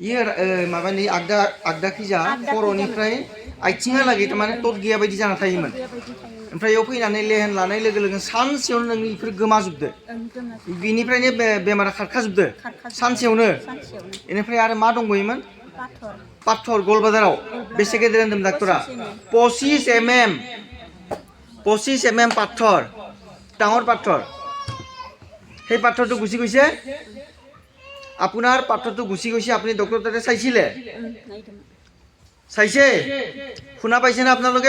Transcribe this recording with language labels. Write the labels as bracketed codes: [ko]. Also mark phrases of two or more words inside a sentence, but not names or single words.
[brx] इयो माबानि आगदाखैजा खर'निफ्राय आथिंहालागै थारमाने तत गैया बायदि जाना थायोमोन। ओमफ्राय बेयाव फैनानै लेहेन लानाय लोगो लोगो सानसेयावनो नोंनि बेफोर गोमाजोबदो। बिनिफ्रायनो बेमारा खारखाजोबदो सानसेयावनो। बेनिफ्राय आरो मा दंबायोमोन? पाथर गलबाजाराव। बेसे गेदेर होनदों डाक्टरा? [as] 25 mm। 25 mm পাথর, ডাঙৰ পাথৰ। সেই পাথৰটো গুচি গৈছে, আপোনাৰ পাথৰটো গুচি গৈছে। আপুনি ডক্টৰ তাতে চাইছিলে? চাইছে? শুনা পাইছেনে আপোনালোকে?